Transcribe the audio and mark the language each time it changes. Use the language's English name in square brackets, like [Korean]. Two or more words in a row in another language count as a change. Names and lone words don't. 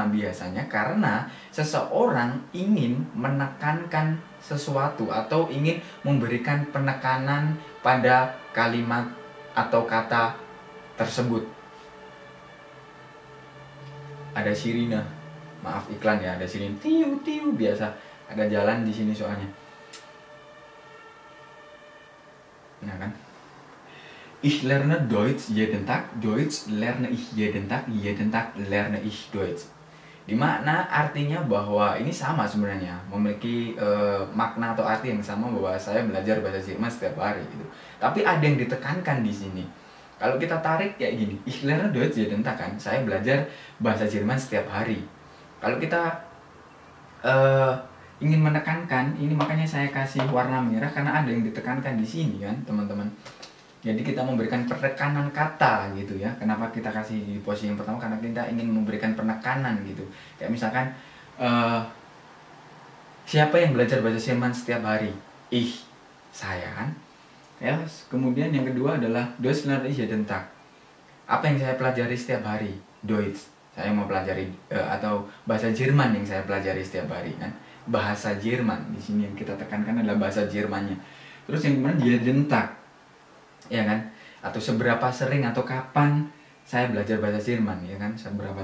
[Indonesian] Biasanya karena seseorang ingin menekankan sesuatu atau ingin memberikan penekanan pada kalimat atau kata tersebut. Ada sirine, maaf iklan ya, ada sirine tiu tiu, biasa ada jalan di sini soalnya. Nah kan, [German] ich lerne Deutsch jeden Tag, Deutsch lerne ich jeden Tag lerne ich Deutsch. [Indonesian] Dimana artinya bahwa ini sama sebenarnya, memiliki makna atau arti yang sama, bahwa saya belajar bahasa Jerman setiap hari gitu. Tapi ada yang ditekankan di sini. Kalau kita tarik kayak gini, [German] ich lerne Deutsch jeden Tag, [Indonesian] kan, saya belajar bahasa Jerman setiap hari. Kalau kita ingin menekankan ini, makanya saya kasih warna merah karena ada yang ditekankan di sini kan teman-teman. Jadi kita memberikan penekanan kata gitu ya. Kenapa kita kasih di posisi yang pertama? Karena kita ingin memberikan penekanan gitu. Kayak misalkan siapa yang belajar bahasa Jerman setiap hari? Ich, saya kan. Ya, kemudian yang kedua adalah [German] Deutsch lerne ich jeden Tag. [Indonesian] Apa yang saya pelajari setiap hari? Deutsch. Saya mau pelajari atau bahasa Jerman yang saya pelajari setiap hari kan. Bahasa Jerman. Di sini yang kita tekankan adalah bahasa Jermannya. Terus yang kemudian [German] jeden Tag. [Indonesian] Ya kan? Atau seberapa sering atau kapan saya belajar bahasa Jerman, ya kan?